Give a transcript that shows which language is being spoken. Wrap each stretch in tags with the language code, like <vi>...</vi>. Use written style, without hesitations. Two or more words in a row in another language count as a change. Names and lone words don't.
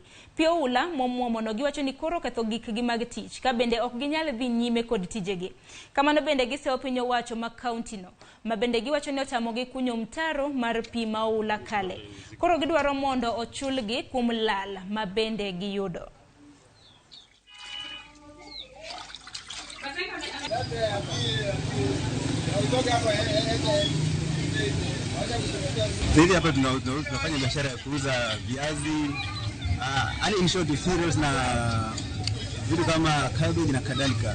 <luo>Pi oula momwomono giwacho ni koro oketho gikgi mag tich, ka bende ok ginyal dhi nyime kod tijegi. Kamano bende gisewo piny owacho ma kauntino, ma bende giwacho ni otamogi kunyo mtaro mar pi ma oula kale. Koro gidwaro mondo ochulgi kuom lal ma bende giyudo.</luo> <sw>Sisi hapa tunafanya biashara ya kuuza viazi,</sw> <en>in short</en> <sw>cereals na vitu kama cabbage na kadhalika.</sw>